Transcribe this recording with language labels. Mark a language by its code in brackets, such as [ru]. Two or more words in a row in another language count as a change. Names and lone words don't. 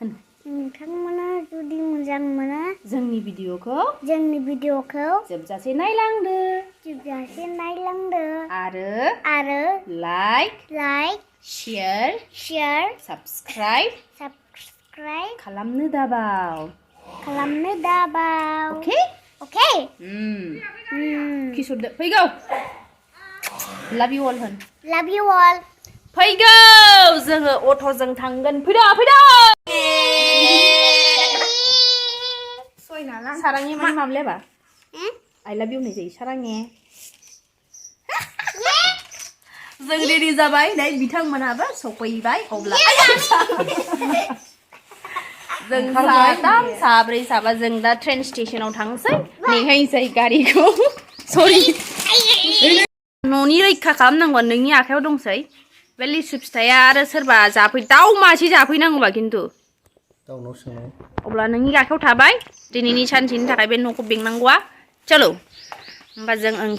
[brx] जोंनि भिडिअखौ जोबजासे नायलांदो आरो [en] like share subscribe [brx] खालामनो दाबाव okay किसुरदो फैगौ [en] love you all [brx] होन फैगौ जोङो अट'जों थांगोन फैदो साराङे माने मामलेबा [en] I love you [brx] होननाय जायो साराङे जों रेडि जाबाय नै बिथांमोनहाबो सफैबाय अब्ला जों साथाम साब्रै साबा जों दा ट्रेन स्टेशनाव थांसै नेहैसै गारिखौ सरि न'नि रैखा खालामनांगौ नोंनि आखायाव दंसै बे लिसु फिथाइया आरो सोरबा दाउ मासे जाफैनांगौबा खिन्थु दाउनाव सोंनाय अब्ला नोंनि आखायाव थाबाय दिनैनि सानसेनि थाखाय बे न'खौ बेंनांगौआ चलो होमबा जों